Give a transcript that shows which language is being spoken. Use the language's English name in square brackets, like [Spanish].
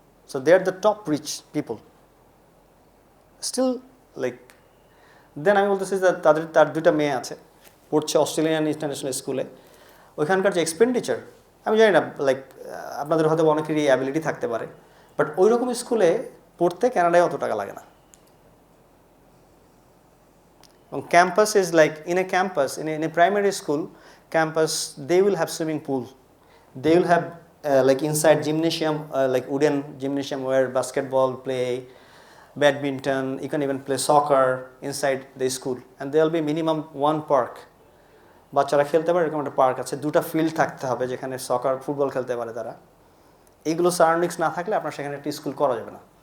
[English] So they are the top rich people still like. [Bangla] দেন আমি বলতেছি যে তার দুইটা মেয়ে আছে, পড়ছে অস্ট্রেলিয়ান ইন্টারন্যাশনাল স্কুলে। ওইখানকার যে এক্সপেন্ডিচার আমি জানি না, লাইক আপনাদের হয়তো অনেকেরই অ্যাবিলিটি থাকতে পারে, বাট ওই রকম স্কুলে পড়তে কানাডায় অত টাকা লাগে না। [English] এবং campus is like in a campus, in a primary school campus, they will have swimming pool, they will have like inside gymnasium, like wooden gymnasium where basketball play, badminton, you can even play soccer inside the school, and there will be minimum one park, [Bangla] বাচ্চারা খেলতে পারে এরকম একটা park আছে, দুটো field থাকতে হবে যেখানে সকার ফুটবল খেলতে পারে তারা। এইগুলো সারাউন্ডিংস না থাকলে আপনার সেখানে একটা স্কুল করা যাবে না।